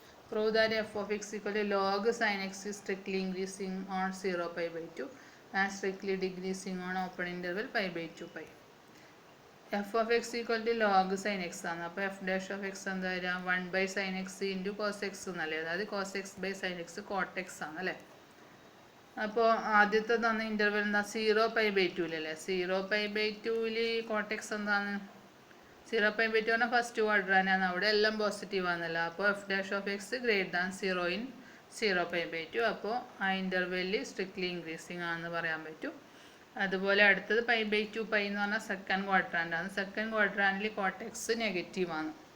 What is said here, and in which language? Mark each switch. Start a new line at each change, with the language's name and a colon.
English: Prove that f of x equal to log sine x is strictly increasing on 0 pi by 2 and strictly decreasing on open interval pi by 2 pi.
Malayalam: F of X equal to log sign X ആണ്. അപ്പോൾ F dash of X എന്താ വരിക? 1 by sine X into cos X എന്നല്ലേ. അതായത് cos X by sine X coat X ആണ് അല്ലേ. അപ്പോൾ ആദ്യത്തെ തന്ന ഇൻ്റർവെൽ എന്താ? 0 pi by 2 0 pi by 2 coat X എന്താണ്? 0 pi by 2 പറഞ്ഞാൽ ഫസ്റ്റ് ക്വാഡ്രാനാണ്. അവിടെ എല്ലാം പോസിറ്റീവ് ആണല്ലോ. അപ്പോൾ F dash of X greater than 0 in 0 pi by 2. അപ്പോൾ ആ ഇൻ്റർവെല്ലിൽ സ്ട്രിക്ട്ലി ഇൻക്രീസിങ് ആണെന്ന് പറയാൻ പറ്റും. അതുപോലെ അടുത്തത് പൈ ബൈ 2 പൈ എന്ന് പറഞ്ഞാൽ സെക്കൻഡ് ക്വാഡ്രാൻ്റ് ആണ്. സെക്കൻഡ് ക്വാഡ്രാൻറ്റിൽ കോട്ട് എക്സ് നെഗറ്റീവ് ആണ്.